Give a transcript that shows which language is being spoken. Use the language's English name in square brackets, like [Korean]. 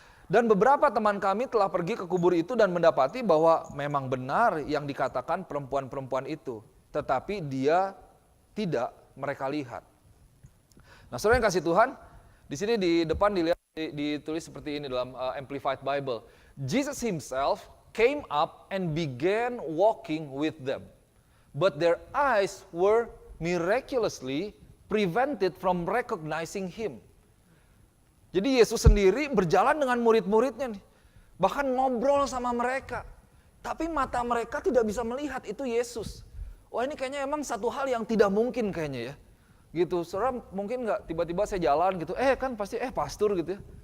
[Indonesian] Dan beberapa teman kami telah pergi ke kubur itu dan mendapati bahwa memang benar yang dikatakan perempuan-perempuan itu. Tetapi dia tidak mereka lihat. Nah, saudara yang kasih Tuhan, di sini di depan ditulis seperti ini dalam Amplified Bible. [English] Jesus himself came up and began walking with them. But their eyes were miraculously prevented from recognizing him. [Indonesian] Jadi Yesus sendiri berjalan dengan murid-muridnya nih. Bahkan ngobrol sama mereka. Tapi mata mereka tidak bisa melihat itu Yesus. Wah, ini kayaknya emang satu hal yang tidak mungkin kayaknya ya. Gitu, saudara mungkin nggak tiba-tiba saya jalan gitu, kan pasti pastor gitu ya.